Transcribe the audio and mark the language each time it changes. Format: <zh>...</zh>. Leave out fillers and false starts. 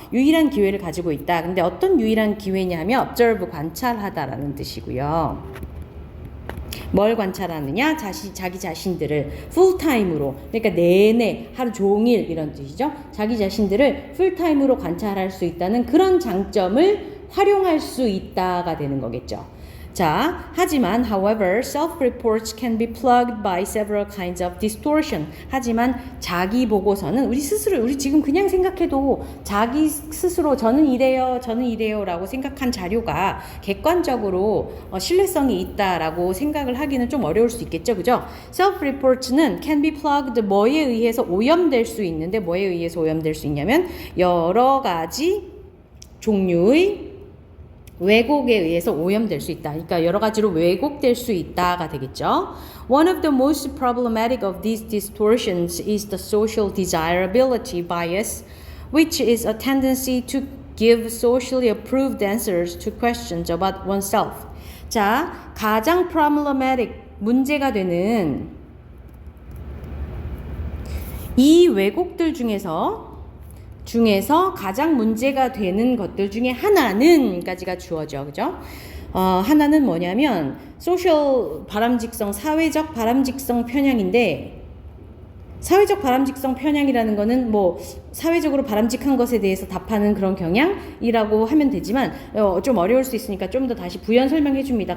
<ko>유일한 기회를 가지고 있다. 근데 어떤 유일한 기회냐 하면 observe, 관찰하다라는 뜻이고요. 뭘 관찰하느냐? 자기 자신들을 풀타임으로, 그러니까 내내 하루 종일 이런 뜻이죠. 자기 자신들을 풀타임으로 관찰할 수 있다는 그런 장점을 활용할 수 있다가 되는 거겠죠. 자, 하지만</ko> <en>however, self-reports can be plugged by several kinds of distortion.</en> <ko>하지만 자기 보고서는 우리 지금 그냥 생각해도 자기 스스로 저는 이래요 라고 생각한 자료가 객관적으로 신뢰성이 있다라고 생각을 하기는 좀 어려울 수 있겠죠. 그죠? self-reports는</ko> <en>can be plugged</en> <ko>뭐에 의해서 오염될 수 있는데 뭐에 의해서 오염될 수 있냐면 여러 가지 종류의 왜곡에 의해서 오염될 수 있다. 그러니까 여러 가지로 왜곡될 수 있다가 되겠죠.</ko> <en>One of the most problematic of these distortions is the social desirability bias, which is a tendency to give socially approved answers to questions about oneself.</en> <ko>자, 가장 problematic, 문제가 되는 이 왜곡들 중에서 가장 문제가 되는 것들 중에 하나는 까지가 주어져. 그죠? 하나는 뭐냐면 소셜 바람직성, 사회적 바람직성 편향인데 사회적 바람직성 편향이라는 거는 뭐 사회적으로 바람직한 것에 대해서 답하는 그런 경향이라고 하면 되지만 좀 어려울 수 있으니까 좀 더 다시 부연 설명해 줍니다.</ko>